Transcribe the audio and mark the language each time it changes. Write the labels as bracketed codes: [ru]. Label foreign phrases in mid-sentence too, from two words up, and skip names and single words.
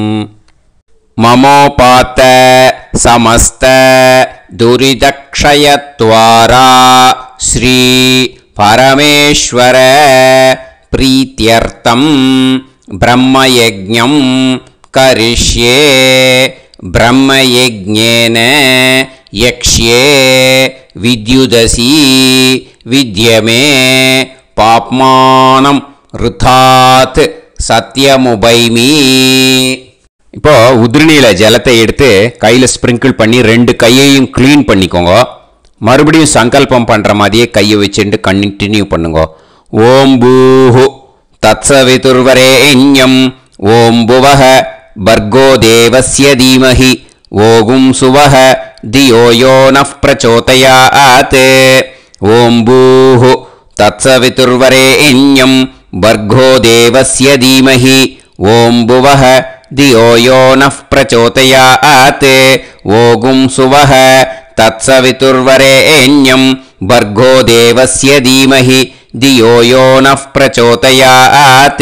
[sa] ममोपात समस्त दुरितक्षयत्वारा श्री परमेश्वर प्रीत्यर्थं ब्रह्मयज्ञं करिष्ये. ब्रह्मयज्ञेन यक्ष्ये विद्युदसी विद्यमे पाप्मानम् ऋतात् सत्यमुपैमि. [ta] இப்போ உதிரணியில் ஜலத்தை எடுத்து கையில் ஸ்ப்ரிங்கிள் பண்ணி 2 கையையும் க்ளீன் பண்ணிக்கோங்க. மறுபடியும் சங்கல்பம் பண்ணுற மாதிரியே கையை வச்சுட்டு கண்டினியூ பண்ணுங்க. [sa] ॐ भूः तत्सवितुर्वरेण्यम् ॐ भुवः भर्गो देवस्य धीमहि ओगुं सुवः धियो यो नः प्रचोदयात्. ॐ भूः तत्सवितुर्वरेण्यं भर्गो देवस्य धीमहि ओं भुवः धियो यो नः प्रचोदयात्. ओगुं सुवः तत्सवितुर्वरेण्यं भर्गो देवस्य धीमहि धियो यो नः प्रचोदयात्.